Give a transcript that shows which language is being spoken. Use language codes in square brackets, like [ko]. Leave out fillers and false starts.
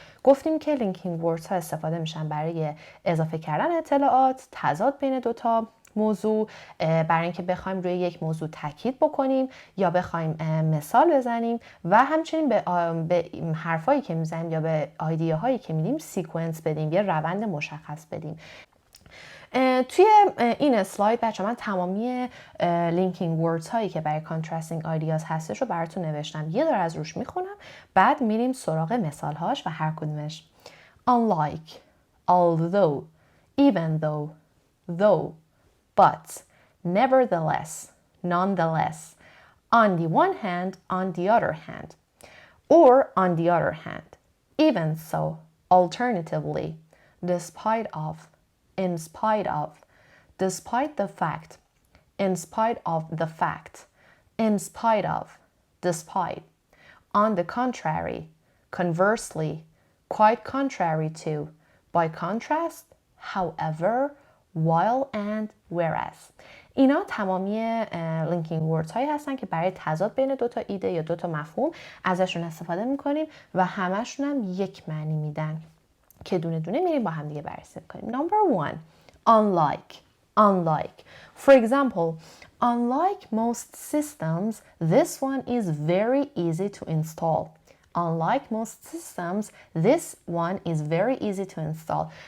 [fa] گفتیم که linking words ها استفاده میشن برای اضافه کردن اطلاعات، تضاد بین دو تا موضوع، برای اینکه بخوایم روی یک موضوع تاکید بکنیم یا بخوایم مثال بزنیم و همچنین به حرفایی که میزنیم یا به ایده‌هایی که میدیم سیکونس بدیم، یه روند مشخص بدیم. توی این اسلاید بچه من تمامی linking words هایی که برای contrasting ideas هستش رو براتون نوشتم، یه دور از روش میخونم، بعد میریم سراغ مثال هاش و هر کدومش. [en] Unlike, although, even though, though, but, nevertheless, nonetheless, on the one hand, on the other hand, or on the other hand, even so, alternatively, despite of, in spite of, despite the fact, in spite of the fact, in spite of, despite, on the contrary, conversely, quite contrary to, by contrast, however, while and whereas. [fa] اینا تمامی linking words هایی هستن که برای تضاد بین دو تا ایده یا دو تا مفهوم ازشون استفاده میکنیم و همشون هم یک معنی میدن که دونه دونه میریم با هم دیگه بررسی میکنیم. [en] Number 1, unlike. Unlike. For example, unlike most systems, this one is very easy to install. Unlike most systems, this one is very easy to install.